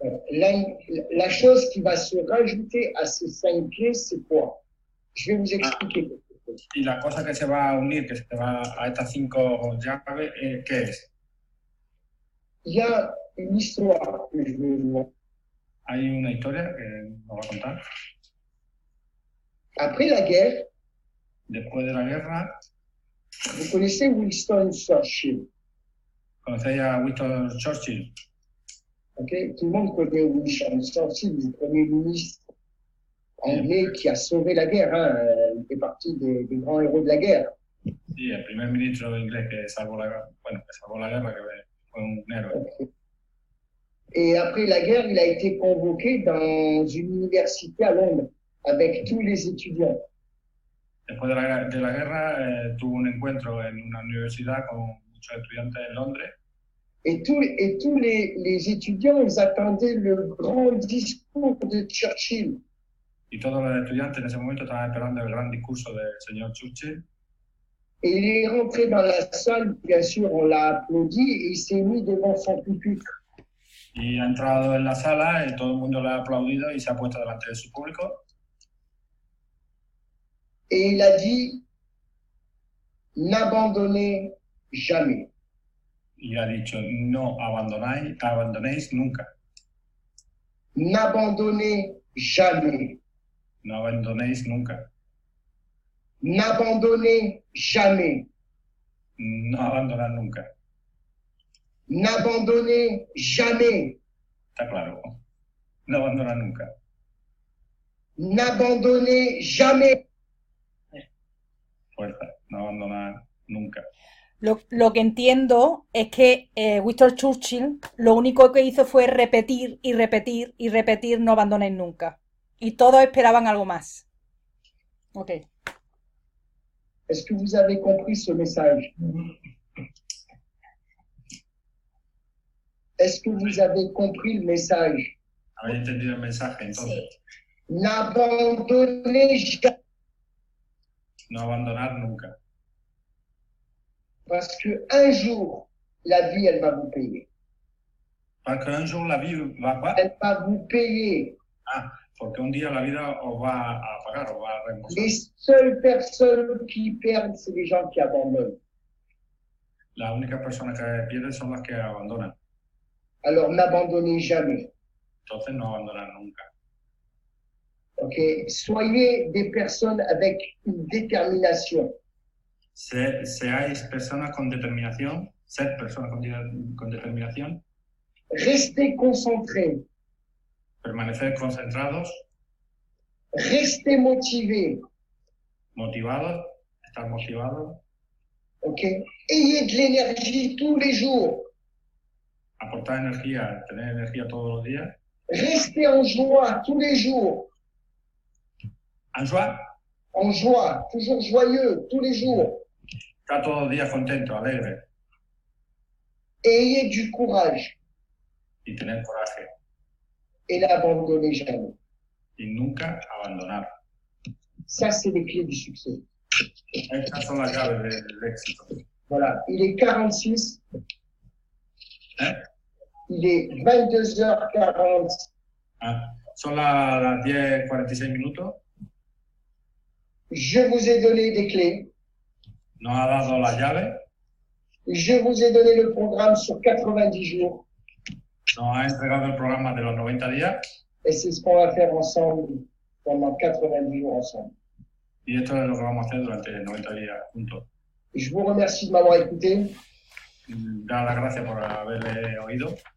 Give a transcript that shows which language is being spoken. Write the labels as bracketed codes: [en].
[fr] La chose qui va se rajouter à ces 5 pieds, c'est quoi? Je vais vous expliquer quelque chose. [es] Y la cosa que se va a unir, que se va a estas 5 llaves, ¿qué es? [fr] Il y a une histoire que je vais vous... [es] Hay una historia que nos va a contar. [fr] Après la guerre, [es] Después de la guerra, [fr] vous connaissez Winston Churchill. [es] conocéis a Winston Churchill. Okay? [fr] Tout le monde connaît Winston Churchill, le premier ministre anglais qui a sauvé la guerre. Hein. Il fait partie des grands héros de la guerre. [es] Sí, el primer ministro inglés que salvó la guerra, que fue un héroe. Okay. [fr] Et après la guerre, il a été convoqué dans une université à Londres avec tous les étudiants. [es] Después de la guerra, tuvo un encuentro en una universidad con muchos estudiantes en Londres. [fr] Et tous les étudiants, ils attendaient le grand discours de Churchill. [es] Y todos los estudiantes en ese momento estaban esperando el gran discurso del señor Churchill. [fr] Et il est rentré dans la salle, bien sûr, on l'a applaudi et il s'est mis devant son pupitre. [es] Y ha entrado en la sala y todo el mundo le ha aplaudido y se ha puesto delante de su público. [fr] Et il a dit, n'abandonnez jamais. [es] Y ha dicho, no abandonéis nunca. [fr] N'abandonnez jamais. [es] No abandonéis nunca. [fr] N'abandonnez jamais. [es] No abandonar nunca. [fr] N'abandonnez jamais. [es] Está claro. No abandonar nunca. [fr] N'abandonnez jamais. [es] Fuerza. No abandonar nunca. Lo que entiendo es que Winston Churchill lo único que hizo fue repetir y repetir y repetir no abandonéis nunca. Y todos esperaban algo más. Ok. [fr] Est-ce que vous avez compris ce message? Est-ce que vous avez compris le message? [es] ¿Habéis entendido el mensaje entonces? [fr] N'abandonnez jamais. [es] No abandonar nunca. [fr] Parce que un jour, la vie, elle va vous payer. Parce qu'un jour la vie va pas. Elle va vous payer. [es] Ah, porque un día la vida os va a pagar, os va a reembolsar. [fr] Les seules personnes qui perdent, c'est les gens qui abandonnent. [es] Las únicas personas que pierden son las que abandonan. [fr] Alors, n'abandonnez jamais. [es] Entonces no abandonar nunca. Ok? [fr] Soyez des personnes avec une détermination. [es] Seáis personas con determinación, ser personas con determinación, [fr] Restez concentrés. [es] permanecer concentrados, [fr] Restez motivés. [es] motivados, estar motivados, [fr] Ok? Ayez de l'énergie tous les jours. [es] aportar energía, tener energía todos los días. [fr] Rester en joie tous les jours. En joie, En joie, toujours joyeux tous les jours. [es] estar todos los días contento, alegre [fr] Et ayez du courage [es] y tener coraje [fr] et n'abandonnez jamais. [es] y nunca abandonar. [fr] Ça, c'est les clés du succès. [es] Estas son las llaves del éxito. [fr] Voilà, il est 46, ¿Eh? il est 22h40. [es] Ah, son las 10:46 minutos. [fr] Je vous ai donné des clés. [es] Nos ha dado las llaves, [fr] Je vous ai donné le programme sur 90 jours. [es] nos ha entregado el programa de los 90 días [fr] Et c'est ce qu'on va faire ensemble pendant 90 jours ensemble. [es] y esto es lo que vamos a hacer durante 90 días juntos. [fr] Je vous remercie de m'avoir écouté. [es] Dar las gracias por haberle oído